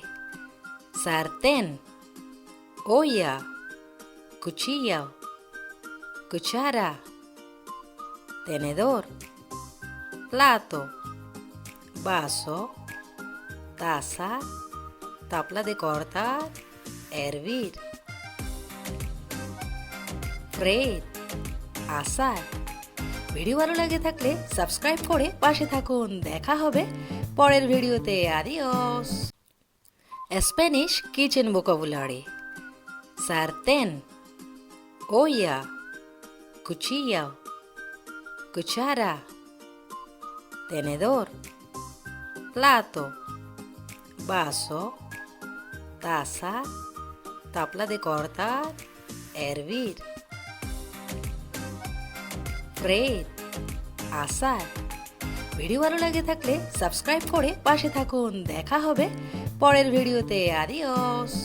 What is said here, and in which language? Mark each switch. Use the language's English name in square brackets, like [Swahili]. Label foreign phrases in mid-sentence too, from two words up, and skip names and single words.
[Spanish] Sartén, olla, cuchillo, cuchara, tenedor, plato, vaso, taza, tabla de cortar, hervir, freír, asar। [Bangla] ভিডিও ভালো লাগে থাকলে সাবস্ক্রাইব করে পাশে থাকুন। দেখা হবে পরের ভিডিওতে। আদিওস। [English] Spanish kitchen vocabulary. [Spanish] sartén, olla, cuchillo, cuchara, tenedor, plato, vaso, taza, tabla de cortar, hervir, freír, asar। [Bangla] ভিডিও ভালো লাগে থাকলে সাবস্ক্রাইব করে পাশে থাকুন। দেখা হবে পরের ভিডিওতে। আদিওস।